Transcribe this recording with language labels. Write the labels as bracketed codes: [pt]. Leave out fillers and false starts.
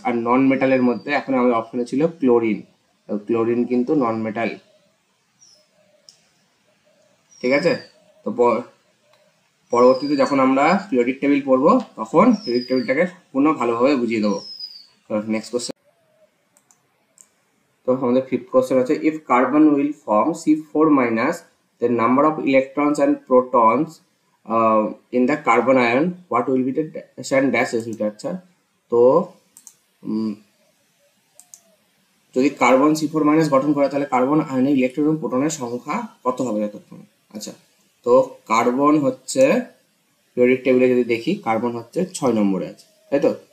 [bn] আর নন মেটালের মধ্যে এখন আমাদের অপশনে ছিল ক্লোরিন, ক্লোরিন কিন্তু নন মেটাল। ঠিক আছে, তো পরবর্তীতে যখন আমরা পিরিয়ডিক টেবিল পড়বো তখন পিরিয়ডিক টেবিলটাকে পুরো ভালোভাবে বুঝিয়ে দেবো। Next question. তো আমাদের ফিফথ কোশ্চেন আছে, [en] If carbon will form C4- the number of electrons and protons in the carbon ion, what will be the dash and dash result? [bn] আচ্ছা, তো যদি কার্বন C4- গঠন করে তাহলে কার্বন আয়নে ইলেকট্রন এবং প্রোটনের সংখ্যা কত হবে যতক্ষণ? আচ্ছা, তো কার্বন হচ্ছে পিরিয়ডিক টেবিলে যদি দেখি কার্বন হচ্ছে 6 নম্বরে আছে, তাই তো?